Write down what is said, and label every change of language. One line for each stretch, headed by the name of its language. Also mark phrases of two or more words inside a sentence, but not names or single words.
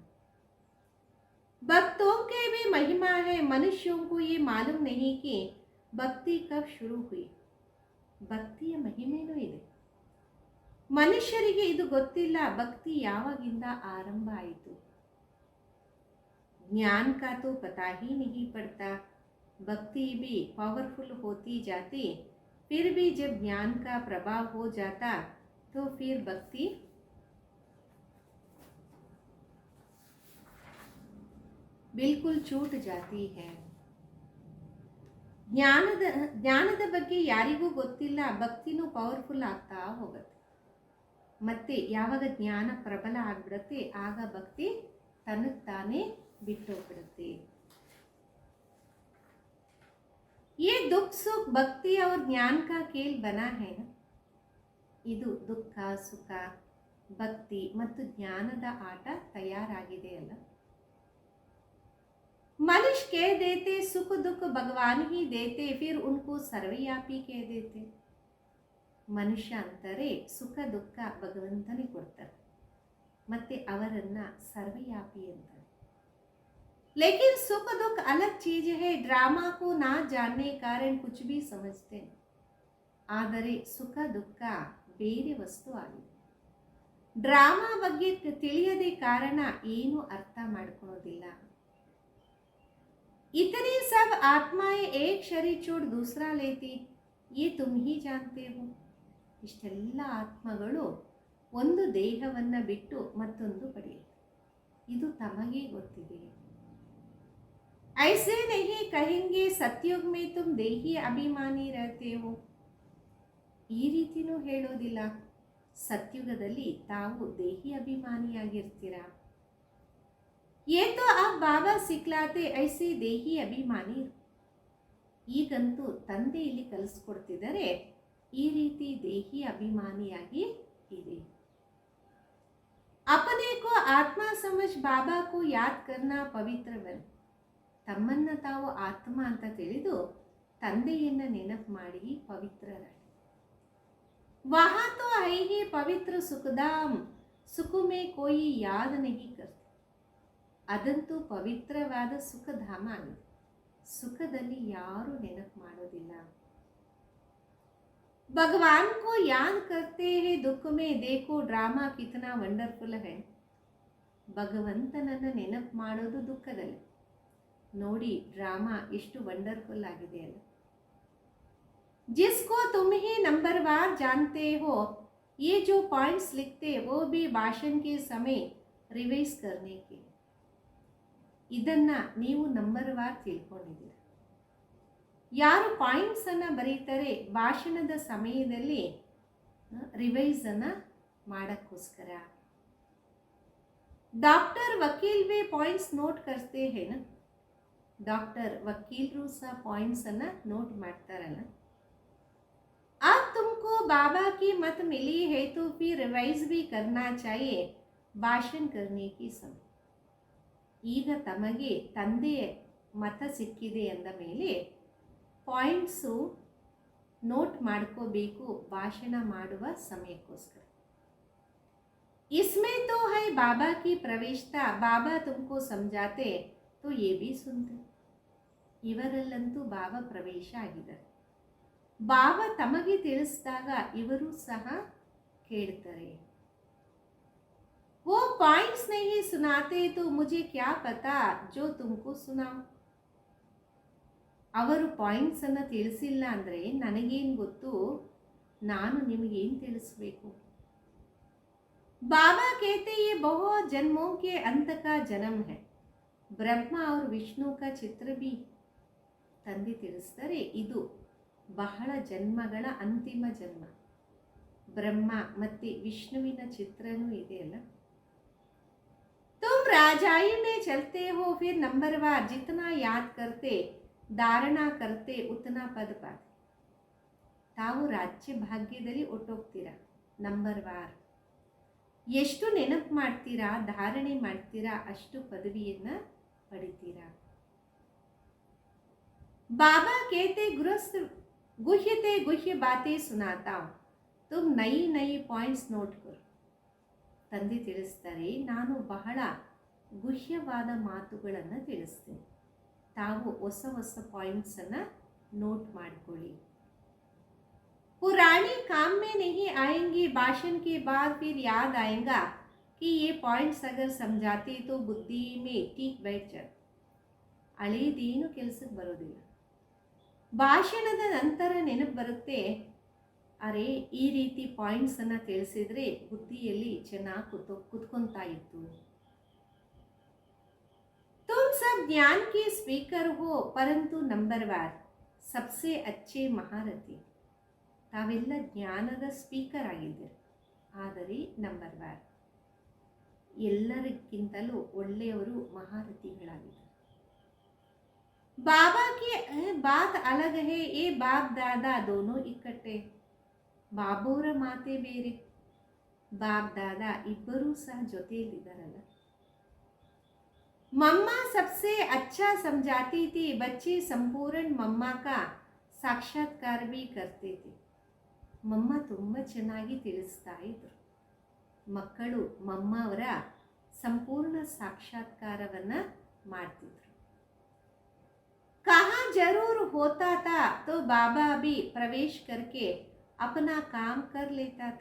Hindi: भक्तों के भी महिमा है, मनुष्यों को ये मालूम नहीं कि भक्ति कब शुरू हुई.
Kannada: ಭಕ್ತಿಯ ಮಹಿಮೆನೂ ಇದೆ, ಮನುಷ್ಯರಿಗೆ ಇದು ಗೊತ್ತಿಲ್ಲ, ಭಕ್ತಿ ಯಾವಾಗಿಂದ ಆರಂಭ ಆಯಿತು.
Hindi: ज्ञान का तो पता ही नहीं पड़ता, भक्ति भी पावरफुल होती जाती, फिर भी जब ज्ञान का प्रभाव हो जाता तो फिर भक्ति बिल्कुल छूट जाती है.
Kannada: ಜ್ಞಾನದ ಬಗ್ಗೆ ಯಾರಿಗೂ ಗೊತ್ತಿಲ್ಲ, ಭಕ್ತಿನೂ ಪವರ್ಫುಲ್ ಆಗ್ತಾ ಹೋಗುತ್ತೆ. ಮತ್ತೆ ಯಾವಾಗ ಜ್ಞಾನ ಪ್ರಬಲ ಆಗ್ಬಿಡುತ್ತೆ ಆಗ ಭಕ್ತಿ ತನಗೆ ತಾನೇ ಬಿಟ್ಟೋಗ್ಬಿಡುತ್ತೆ.
Hindi: ये दुख सुख भक्ति और ज्ञान का खेल बना है ना.
Kannada: ಇದು ದುಃಖ ಸುಖ ಭಕ್ತಿ ಮತ್ತು ಜ್ಞಾನದ ಆಟ ತಯಾರಾಗಿದೆ ಅಲ್ಲ.
Hindi: मनुष्य कह देते सुख दुख भगवान ही देते, फिर उनको सर्वव्यापी कह देते.
Kannada: ಮನುಷ್ಯ ಅಂತಾರೆ ಸುಖ ದುಃಖ ಭಗವಂತನೇ ಕೊಡ್ತಾರೆ, ಮತ್ತೆ ಅವರನ್ನ ಸರ್ವವ್ಯಾಪಿ ಅಂತಾರೆ.
Hindi: लेकिन सुख दुख अलग चीज है, ड्रामा को ना जानने कारण कुछ भी समझते हैं.
Kannada: ಆದರೆ ಸುಖ ದುಃಖ ಬೇರೆ ವಸ್ತು ಆಗಿದೆ. ಡ್ರಾಮಾ ಬಗ್ಗೆ ತಿಳಿಯದೆ ಕಾರಣ ಏನು ಅರ್ಥ ಮಾಡ್ಕೊಳ್ಳೋದಿಲ್ಲ.
Hindi: इतनी सब आत्माएं एक शरीर छोड़ दूसरा लेती, ये तुम ही जानते हो.
Kannada: ಇಷ್ಟೆಲ್ಲ ಆತ್ಮಗಳು ಒಂದು ದೇಹವನ್ನು ಬಿಟ್ಟು ಮತ್ತೊಂದು ಪಡೆಯುತ್ತೆ. ಇದು ತಮಗೆ ಗೊತ್ತಿದೆ.
Hindi: ऐसे नहीं कहेंगे सत्युग में तुम देही अभिमानी रहते हो.
Kannada: ಈ ರೀತಿನೂ ಹೇಳೋದಿಲ್ಲ, ಸತ್ಯುಗದಲ್ಲಿ ತಾವು ದೇಹಿ ಅಭಿಮಾನಿಯಾಗಿರ್ತೀರ.
Hindi: ये तो आप बाबा सिखलाते ऐसे देही अभिमानी.
Kannada: ಈಗಂತೂ ತಂದೆ ಇಲ್ಲಿ ಕಲಿಸ್ಕೊಡ್ತಿದ್ದಾರೆ, ಈ ರೀತಿ ದೇಹಿ ಅಭಿಮಾನಿಯಾಗಿ ಇದೆ.
Hindi: अपने को आत्मा समझ बाबा को याद करना पवित्र बन.
Kannada: ತಮ್ಮನ್ನ ತಾವು ಆತ್ಮ ಅಂತ ತಿಳಿದು ತಂದೆಯನ್ನ ನೆನಪು ಮಾಡಿ ಪವಿತ್ರರಾಗಿ.
Hindi: वहाँ तो है ही पवित्र सुखधाम, सुख में कोई याद नहीं करते.
Kannada: ಅದಂತೂ ಪವಿತ್ರವಾದ ಸುಖಧಾಮ ಆಗಿದೆ, ಸುಖದಲ್ಲಿ ಯಾರು ನೆನಪು ಮಾಡೋದಿಲ್ಲ.
Hindi: भगवान को याद करते हैं दुख में, देखो ड्रामा कितना ವಂಡರ್ಫುಲ್ है.
Kannada: ಭಗವಂತನನ್ನ ನೆನಪು ಮಾಡೋದು ದುಃಖದಲ್ಲಿ, ನೋಡಿ ಡ್ರಾಮಾ ಎಷ್ಟು ವಂಡರ್ಫುಲ್ ಆಗಿದೆ ಅಲ್ಲ.
Hindi: जिसको तुम ही नंबरवार जानते हो, ये जो पॉइंट्स लिखते वो भी भाषण के समय रिवाइज करने के.
Kannada: ಇದನ್ನ ನೀವು ನಂಬರ್ವಾರ್ ತಿಳ್ಕೊಂಡಿದ್ದೀರ. ಯಾರು ಪಾಯಿಂಟ್ಸ್ ಅನ್ನ ಬರೀತಾರೆ ಭಾಷಣದ ಸಮಯದಲ್ಲಿ ರಿವೈಸ್ ಅನ್ನ ಮಾಡಕ್ಕೋಸ್ಕರ.
Hindi: डॉक्टर वकील वी पॉइंट्स नोट करते हैं ना.
Kannada: ಡಾಕ್ಟರ್ ವಕೀಲರು ಸಹ ಪಾಯಿಂಟ್ಸ್ ಅನ್ನ ನೋಟ್ ಮಾಡ್ತಾರಲ್ಲ.
Hindi: अब तुमको बाबा की मत मिली है तो फिर रिवाइज भी करना चाहिए भाषण करने की समय.
Kannada: ಈಗ ತಮಗೆ ತಂದೆ ಮತ ಸಿಕ್ಕಿದೆ ಅಂದ ಮೇಲೆ ಪಾಯಿಂಟ್ಸು ನೋಟ್ ಮಾಡ್ಕೋಬೇಕು ಭಾಷಣ ಮಾಡುವ ಸಮಯಕ್ಕೋಸ್ಕರ.
Hindi: इसमें तो है बाबा की प्रवेशता, बाबा तुमको समझाते तो ये भी सुनते.
Kannada: ಇವರಲ್ಲಂತೂ ಬಾಬಾ ಪ್ರವೇಶ ಆಗಿದ್ದಾರೆ. ಬಾಬಾ ತಮಗೆ ತಿಳಿಸಿದಾಗ ಇವರು ಸಹ ಕೇಳ್ತಾರೆ.
Hindi: वो पॉइंट्स नहीं सुनाते तो मुझे क्या पता जो तुमको सुनाओ.
Kannada: ಅವರು ಪಾಯಿಂಟ್ಸ್ ಅನ್ನು ತಿಳಿಸಿಲ್ಲ ಅಂದರೆ ನನಗೇನು ಗೊತ್ತು, ನಾನು ನಿಮಗೇನು ತಿಳಿಸ್ಬೇಕು.
Hindi: बाबा कहते ये बहुत जन्मों के अंत का जन्म है, ಬ್ರಹ್ಮ और ವಿಷ್ಣು का ಚಿತ್ರ भी.
Kannada: ತಂದೆ ತಿಳಿಸ್ತಾರೆ ಇದು ಬಹಳ ಜನ್ಮಗಳ ಅಂತಿಮ ಜನ್ಮ, ಬ್ರಹ್ಮ ಮತ್ತು ವಿಷ್ಣುವಿನ ಚಿತ್ರನೂ ಇದೆಯಲ್ಲ.
Hindi: तुम राजाई में चलते हो फिर नंबरवार, जितना याद करते धारणा करते उतना पद पाते.
Kannada: ತಾವು ರಾಜ್ಯ ಭಾಗ್ಯದಲ್ಲಿ ಒಟ್ಟೋಗ್ತೀರಾ, ನಂಬರ್ವಾರ್. ಎಷ್ಟು ನೆನಪು ಮಾಡ್ತೀರಾ, ಧಾರಣೆ ಮಾಡ್ತೀರಾ, ಅಷ್ಟು ಪದವಿಯನ್ನು ಪಡಿತೀರಾ.
Hindi: बाबा कहते गृहस्थ गुह्यते गुह्य बातें सुनाता हूं, तुम नई नई पॉइंट्स नोट करो.
Kannada: ತಂದೆ ತಿಳಿಸ್ತಾರೆ, ನಾನು ಬಹಳ ಗುಹ್ಯವಾದ ಮಾತುಗಳನ್ನು ತಿಳಿಸ್ತೇನೆ, ತಾವು ಹೊಸ ಹೊಸ ಪಾಯಿಂಟ್ಸನ್ನು ನೋಟ್ ಮಾಡಿಕೊಳ್ಳಿ.
Hindi: पुरानी काम में नहीं आएंगे, भाषण के बाद फिर याद आएगा कि ये पॉइंट्स अगर समझाते तो बुद्धि में ठीक बैठ जाए.
Kannada: ಹಳೇದೇನು ಕೆಲಸಕ್ಕೆ ಬರೋದಿಲ್ಲ, ಭಾಷಣದ ನಂತರ ನೆನಪು ಬರುತ್ತೆ, ಅರೆ ಈ ರೀತಿ ಪಾಯಿಂಟ್ಸನ್ನು ತಿಳಿಸಿದರೆ ಬುದ್ಧಿಯಲ್ಲಿ ಚೆನ್ನಾಗಿ ಕುತ್ಕೊತಾ ಇತ್ತು.
Hindi: तुम सब ज्ञान के स्पीकर हो परंतु नंबरवार सबसे अच्छे महारथी.
Kannada: ತಾವೆಲ್ಲ ಜ್ಞಾನದ ಸ್ಪೀಕರ್ ಆಗಿದ್ದೀರಿ, ಆದರೆ ನಂಬರ್ವಾರ್ ಎಲ್ಲರಿಗಿಂತಲೂ ಒಳ್ಳೆಯವರು ಮಹಾರಥಿಗಳಾಗಿದ್ದಾರೆ.
Hindi: बाबा की बात अलग है, ये बाप दादा दोनों इकट्ठे.
Kannada: ಬಾಬೋರ ಮಾತೆ ಬೇರೆ, ಬಾಪ್ ದಾದಾ ಇಬ್ಬರೂ ಸಹ ಜೊತೆಯಲ್ಲಿದ್ದಾರಲ್ಲ.
Hindi: मम्मा सबसे अच्छा समझाती थी, बच्चे संपूर्ण मम्मा का साक्षात्कार भी करते थे.
Kannada: ಮಮ್ಮ ತುಂಬ ಚೆನ್ನಾಗಿ ತಿಳಿಸ್ತಾ ಇದ್ರು, ಮಕ್ಕಳು ಮಮ್ಮ ಅವರ ಸಂಪೂರ್ಣ ಸಾಕ್ಷಾತ್ಕಾರವನ್ನು ಮಾಡ್ತಿದ್ರು.
Hindi: कहाँ जरूर होता था तो बाबा भी प्रवेश करके अपना काम कर लेता था.